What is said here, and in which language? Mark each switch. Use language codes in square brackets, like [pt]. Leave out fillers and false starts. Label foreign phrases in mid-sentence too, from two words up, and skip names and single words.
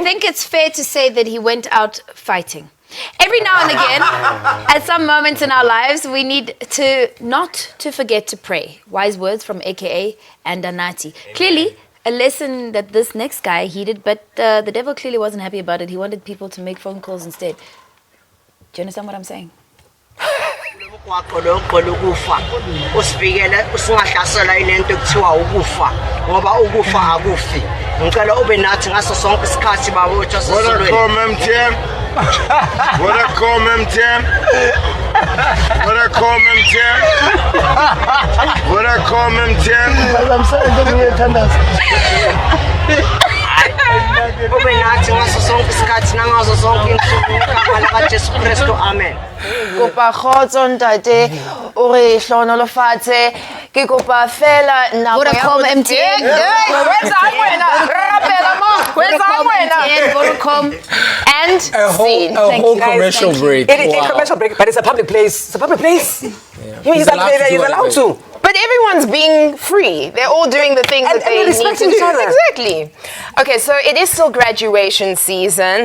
[en] I think it's fair to say that he went out fighting. Every now and again, at some moments in our lives, we need to not to forget to pray. Wise words from AKA and Anati. Clearly, a lesson that this next guy heeded, but the devil clearly wasn't happy about it. He wanted people to make phone calls instead. Do you understand what I'm saying? [zu] Kwakho lokho lokufa usivikele usingahlasela inento ekuthiwa ukufa ngoba ukufa akufi ngicela ube nathi ngaso sonke isikhathi babotho sesilweni ube nathi ngaso sonke isikhathi nangazo zonke insuku ngegama likaJesu Kristu amen. [st] Kopa kgotso ntate o re hlohonolofatse ke kopa fela nako ya [en] Vodacom, MTN. Vodacom. And scene. A whole commercial break. It is a commercial break, but it's a public place. It's a public place. He's allowed to. But everyone's being free. They're all doing the things that they need to respecting do. each other. Exactly. Okay, so it is still graduation season.